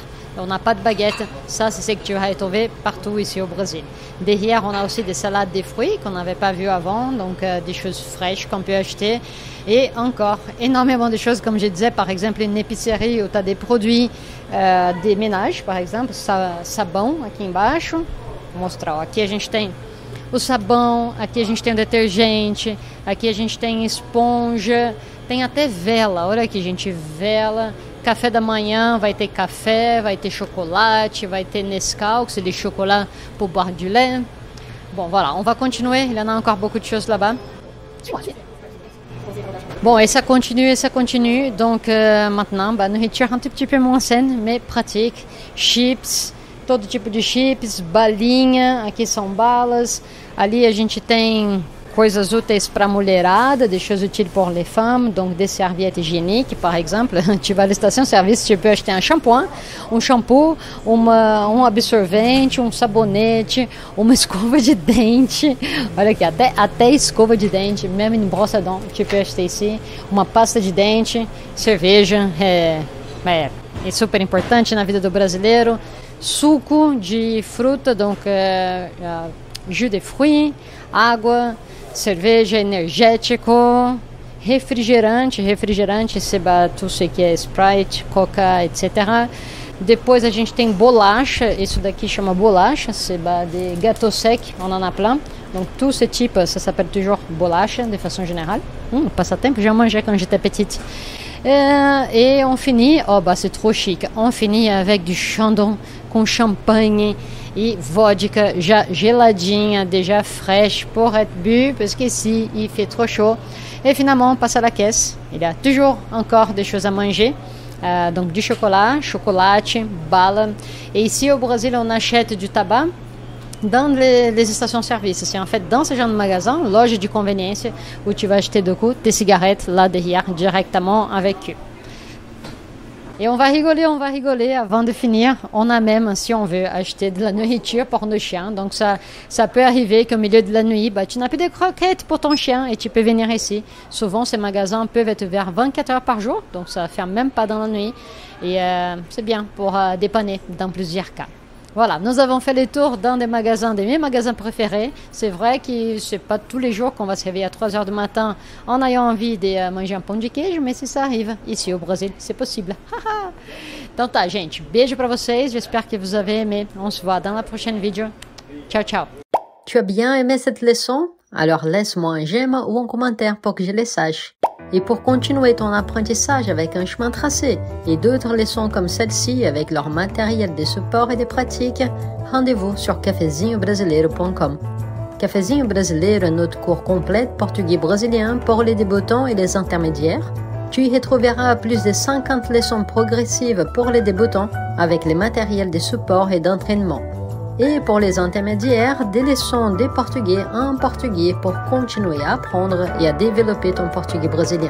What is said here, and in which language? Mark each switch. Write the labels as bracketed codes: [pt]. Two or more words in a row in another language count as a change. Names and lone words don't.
[fr] On n'a pas de baguette, ça c'est ce que tu vas retrouver partout ici au Brésil. Derrière, on a aussi des salades de fruits qu'on n'avait pas vu avant, donc des choses fraîches qu'on peut acheter. Et encore énormément de choses, comme je disais, par exemple une épicerie où tu as des produits des ménages, par exemple, [pt] sabão aqui embaixo. Vou mostrar, ó. Aqui a gente tem o sabão, aqui a gente tem o detergente, aqui a gente tem esponja, tem até vela, olha aqui gente, vela. Café da manhã, vai ter café, vai ter chocolate, vai ter Nescau, [fr] que c'est des chocolats pour boire du lait. Bon, voilà, on va continuer. Il y en a encore beaucoup de choses là-bas. Bon, et ça continue. Donc maintenant, nous retirons un tout petit peu moins saine, mais pratique. [pt] Chips, todo tipo de chips, balinha, aqui são balas. Ali a gente tem coisas úteis para a mulherada, [fr] des choses utiles pour les femmes, donc des serviettes hygiéniques, par exemple. Tu vas à la station-service, tu peux acheter un shampoing, [pt] um shampoo, um absorvente, um sabonete, uma escova de dente. Olha aqui, até escova de dente, [fr] même une brosse à dents, tu peux acheter ici. [pt] Uma pasta de dente, cerveja, é super importante na vida do brasileiro. Suco de fruta, [fr] donc jus de fruits, [pt] água, cerveja energético, refrigerante. Refrigerante, [fr] c'est tout ce que é Sprite, Coca, etc. [pt] Depois a gente tem bolacha, isso daqui chama bolacha, [fr] c'est de gâteau sec, on en a plein. Donc tout ce type, ça s'appelle toujours bolacha de façon générale. Passatempo, j'en mangeais quand j'étais petite. Et on finit, c'est trop chic, on finit avec du chandon [pt] com champanhe e vodka já geladinha, [fr] déjà fraîche pour être bu, parce qu'ici il fait trop chaud. Et finalement on passe à la caisse, il y a toujours encore des choses à manger. Donc du chocolat, [pt] chocolate, bala. [fr] Et ici au Brésil on achète du tabac dans les stations-service. C'est en fait dans ce genre de magasin, [pt] loja de conveniência, [fr] où tu vas acheter des cigarettes là derrière directement avec eux. Et on va rigoler avant de finir. On a même, si on veut, acheter de la nourriture pour nos chiens. Donc ça peut arriver qu'au milieu de la nuit, tu n'as plus de croquettes pour ton chien et tu peux venir ici. Souvent, ces magasins peuvent être ouverts 24 heures par jour, donc ça ne ferme même pas dans la nuit. Et c'est bien pour dépanner dans plusieurs cas. Voilà, nous avons fait le tour d'un des magasins, de mes magasins préférés. C'est vrai que ce n'est pas tous les jours qu'on va se réveiller à 3 heures du matin en ayant envie de manger un [pt] pão de queijo, [fr] mais si ça arrive ici au Brésil, c'est possible. [pt] Então tá, gente, beijo para vocês, [fr] j'espère que vous avez aimé. On se voit dans la prochaine vidéo. [it] Ciao, ciao. [fr] Tu as bien aimé cette leçon? Alors laisse-moi un j'aime ou un commentaire pour que je le sache. Et pour continuer ton apprentissage avec un chemin tracé et d'autres leçons comme celle-ci avec leur matériel de support et de pratique, rendez-vous sur cafezinhobrasileiro.com. Cafezinho Brasileiro est notre cours complet de portugais brésilien pour les débutants et les intermédiaires. Tu y retrouveras plus de 50 leçons progressives pour les débutants avec les matériels de support et d'entraînement. Et pour les intermédiaires, des leçons de portugais en portugais pour continuer à apprendre et à développer ton portugais brésilien.